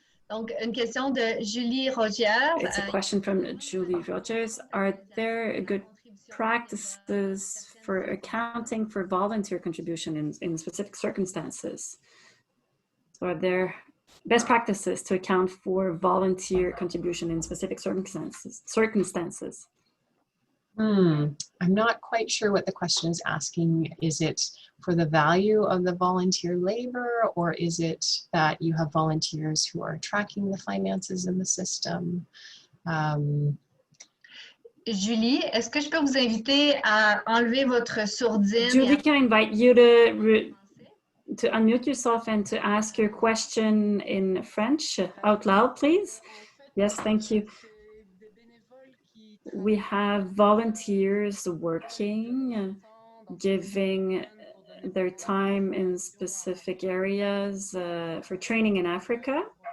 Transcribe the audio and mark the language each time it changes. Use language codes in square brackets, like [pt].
[fr] Donc, une question de Julie Rogers. [en] It's a question from Julie Rogers. Are there good practices for accounting for volunteer contribution in specific circumstances? So are there best practices to account for volunteer contribution in specific circumstances? I'm not quite sure what the question is asking. Is it for the value of the volunteer labor, or is it that you have volunteers who are tracking the finances in the system? [fr] Julie, est-ce que je peux vous inviter à enlever votre sourdine? [en] Julie, can I invite you to unmute yourself and to ask your question in French out loud, please? Yes, thank you. We have volunteers working, giving their time in specific areas for training in Africa.